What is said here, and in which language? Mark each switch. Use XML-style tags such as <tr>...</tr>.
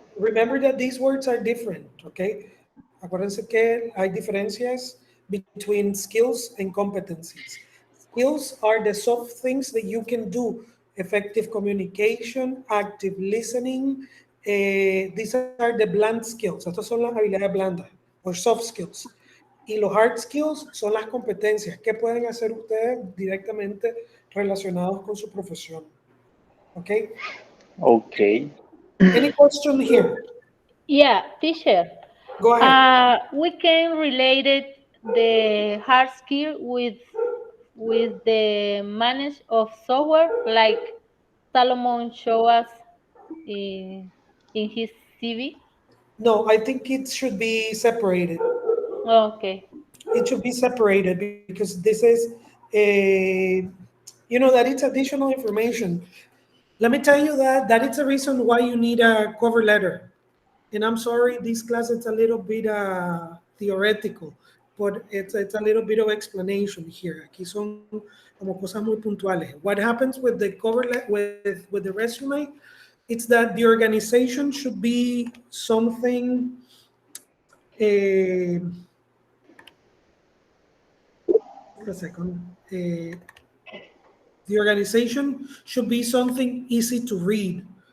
<en>Remember that these words are different, okay?</en> <es>Acuérdense que hay diferencias</es> <en>between skills and competencies. Skills are the soft things that you can do: effective communication, active listening. These are the bland skills.</en> <es>Estas son las habilidades blandas o soft skills. Y los hard skills son las competencias que pueden hacer ustedes directamente relacionados con su profesión.</es> <en>Okay? Okay. Any question here? Yeah, teacher. Go ahead. We can relate it, the hard skill with the manage of software like Salomon show us in his CV? No, I think it should be separated. Okay. It should be separated because this is a, that it's additional information. Let me tell you that it's a reason why you need a cover letter. And I'm sorry, this class it's a little bit theoretical, but it's a little bit of explanation here.</en> <es>Aquí son como cosas muy puntuales.</es> <en>What happens with the with the resume? It's that the organization should be something. Uh, just a second. The organization should be something easy to read.</en>